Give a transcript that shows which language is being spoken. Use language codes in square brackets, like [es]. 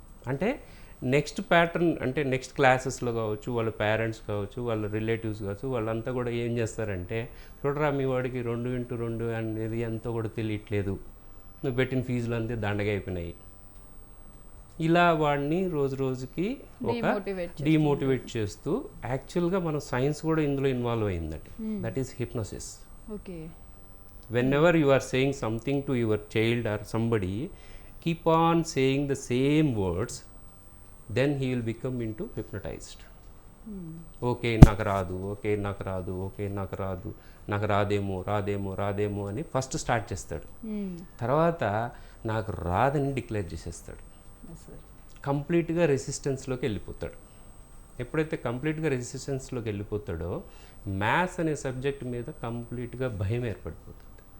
[te] అంటే next pattern, అంటే next క్లాసెస్లో కావచ్చు, వాళ్ళ పేరెంట్స్ కావచ్చు, వాళ్ళ రిలేటివ్స్ కావచ్చు, వాళ్ళంతా కూడా ఏం చేస్తారంటే, చూడరా మీ వాడికి 2 into 2 అనేది ఎంతో కూడా తెలియట్లేదు, నువ్వు పెట్టిన ఫీజులు అంతే దండగా అయిపోయినాయి, ఇలా వాడిని రోజు రోజుకి ఒక డిమోటివేట్ చేస్తూ, యాక్చువల్గా మన సైన్స్ కూడా ఇందులో ఇన్వాల్వ్ అయిందండి. [en] That is hypnosis. Okay. Whenever you are saying something to your child or somebody, keep on saying the same words, then he will become into hypnotized. [te] Okay నాకు రాదు, ఓకే నాకు రాదు, ఓకే నాకు రాదు, నాకు రాదేమో రాదేమో రాదేమో అని ఫస్ట్ స్టార్ట్ చేస్తాడు. తర్వాత నాకు రాదని డిక్లేర్ చేసేస్తాడు. కంప్లీట్గా రెసిస్టెన్స్లోకి వెళ్ళిపోతాడు. ఎప్పుడైతే కంప్లీట్గా రెసిస్టెన్స్లోకి వెళ్ళిపోతాడో మ్యాథ్స్ అనే సబ్జెక్ట్ మీద కంప్లీట్గా భయం ఏర్పడిపోతుంది.